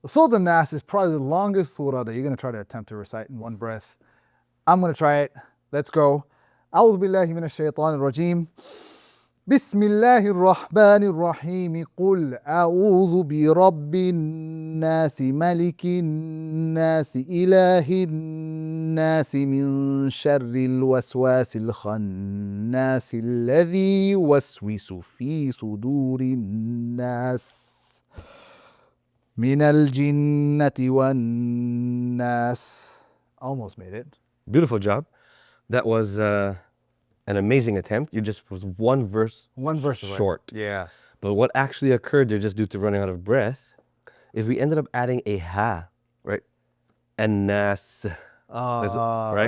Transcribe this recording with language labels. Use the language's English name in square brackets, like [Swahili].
[English] Surah An-Nas is probably the longest surah that you're going to try to attempt to recite in one breath. I'm going to try it. Let's go. [Arabic] أعوذ بالله من الشيطان الرجيم. بسم الله الرحمن الرحيم. قل أعوذ برب الناس ملك الناس إله الناس من شر الوسواس الخناس الذي يوسوس في صدور الناس من الجنة والناس. [English] Almost made it. Beautiful job. That was an amazing attempt. You just was one verse short. Yeah. But what actually occurred there, just due to running out of breath, is we ended up adding a ha, right? An-nas. Right?